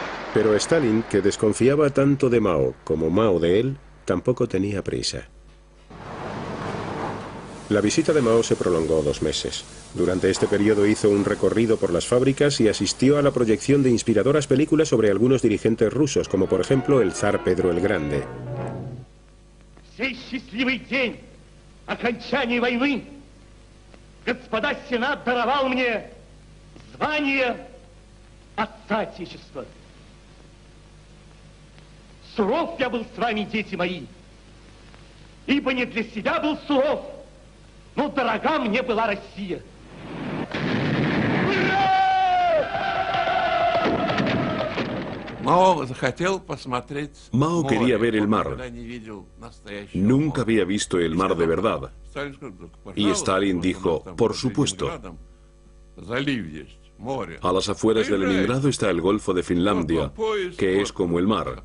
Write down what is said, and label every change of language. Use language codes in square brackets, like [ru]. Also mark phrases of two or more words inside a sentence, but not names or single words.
[es] Pero Stalin, que desconfiaba tanto de Mao como Mao de él, tampoco tenía prisa. La visita de Mao se prolongó 2 meses. Durante este periodo hizo un recorrido por las fábricas y asistió a la proyección de inspiradoras películas sobre algunos dirigentes rusos, como por ejemplo el zar Pedro el Grande. [ru] Суров я был с вами, дети мои, ибо не для себя был суров, но дорога мне была Россия. [es] Mao quería ver el mar. Nunca había visto el mar de verdad. Y Stalin dijo, por supuesto. A las afueras de Leningrado está el Golfo de Finlandia, que es como el mar.